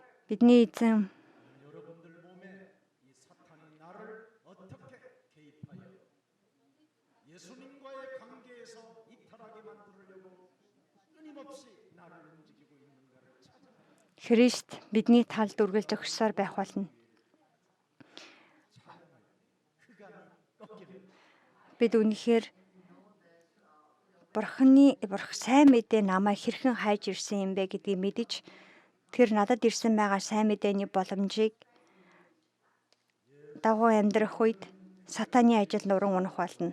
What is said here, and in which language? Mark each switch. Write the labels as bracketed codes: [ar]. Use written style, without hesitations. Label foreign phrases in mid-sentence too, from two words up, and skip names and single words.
[mn] Бидний эзэн [ko] 여러분들 몸에 이 사탄이 나를 어떻게 개입하여 예수님과의 관계에서 이탈하게 만들려고 끊임없이 나를 움직이고 있는가를 찾아가는 [mn] Христ бидний талд үргэлж өгсөөр байх болно. Бид үнэхээр Бурх сайн мэдээ намайг хэрхэн хайж ирсэн юм бэ гэдгийг мэдэж тэр надад ирсэн байгаа сайн мэдээний боломжийг дагуу амьдрах үед сатаны ажил нуран унах болно.